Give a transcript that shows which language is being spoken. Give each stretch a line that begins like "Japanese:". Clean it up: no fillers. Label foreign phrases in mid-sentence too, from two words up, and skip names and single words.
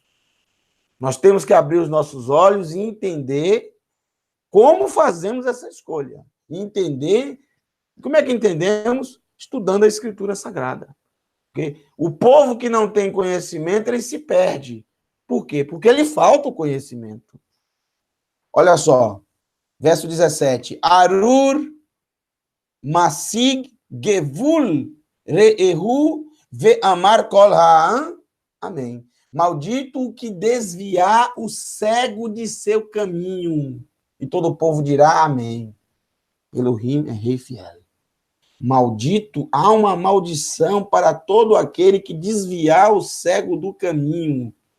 Portuguese: Nós temos que abrir os nossos olhos e entender como fazemos essa escolha. E entender, como é que entendemos? Estudando a Escritura Sagrada. Porque o povo que não tem conhecimento, ele se perde. Por quê? Porque lhe falta o conhecimento. Olha só, verso 17.
Hebrew: ארור מסיג גבול רעהו ואמר כל העם.
Portuguese: Amém. Maldito o que desviar o cego de seu caminho. E todo o povo dirá amém. Elohim é rei fiel. Maldito, há uma maldição para todo aquele que desviar o cego do caminho.